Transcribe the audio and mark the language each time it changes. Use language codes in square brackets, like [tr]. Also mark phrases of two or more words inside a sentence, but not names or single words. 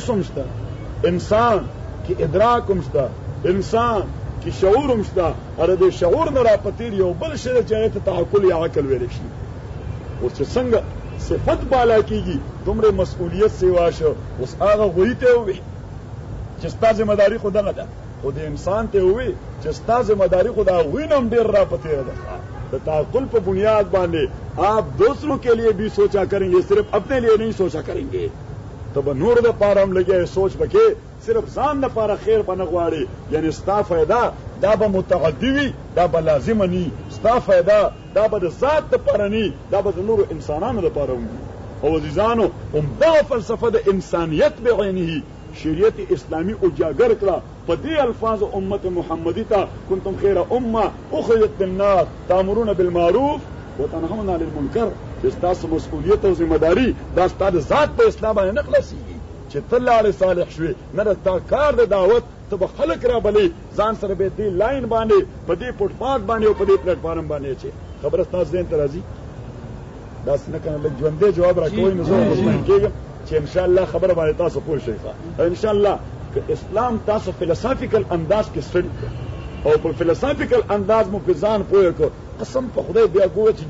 [ps] هم شته انسان کې ادراک هم شته انسان کې شعور هم شته اره د شعور نه راپتیر یو بل شی چې هغه ته تعقل یا عقل ویل شي او چې څنګه صفت بالا کیږي دومره مسؤلیت سیوا شو اوس هغه غویته وي چې ستاسو ذمہ داری خو دغه ده خو د انسان ته وي چې ستاسو ذمہ داری خو دا وینم ډیر راپتیر ده د تعقل په بنیاد باندې [ur] آپ دوسروں کے لیے بھی سوچا کریں گے صرف اپنے لیے نہیں سوچا کریں گے [ps] تو به نور د پاره هم لګي سوچ بکې صرف ځان د پاره خیر پنه غواړي یعنی ستا فائدہ دا به متعدی وي دا به لازم ني ستا فائدہ دا به د ذات د پاره ني دا به د نور انسانانو د پاره وي او عزیزانو هم دا فلسفه د انسانیت بعینه شریعت اسلامی اجاگر کړه په دې الفاظ امت محمدی ته [ar] کنتم خیر امه اخرجت للناس تامرون بالمعروف وتنهون عن المنکر [ps] چې تاسو مسؤلیت او ذمہ داری دا ستاسو ذات په اسلام باندې نه خلاصيږي چې تل علی صالح شوي نه دا کار د دعوت ته به خلک را بلی ځان سره به دې لاین باندې په دې فوټپات باندې او په دې پلیټ فارم باندې چې خبره تاسو دین ترازی دا څنګه کنه لږ ژوندې جواب راکوي نو زه مطمئن کېږم چې [ar] ان شاء الله [ps] خبره باندې تاسو پوه شئ [ar] ان شاء الله [ps] که اسلام تاسو فلسفیکل انداز کې سټډي او په فلسفیکل انداز مو په ځان پوهه کو قسم په خدای بیا ګوره چې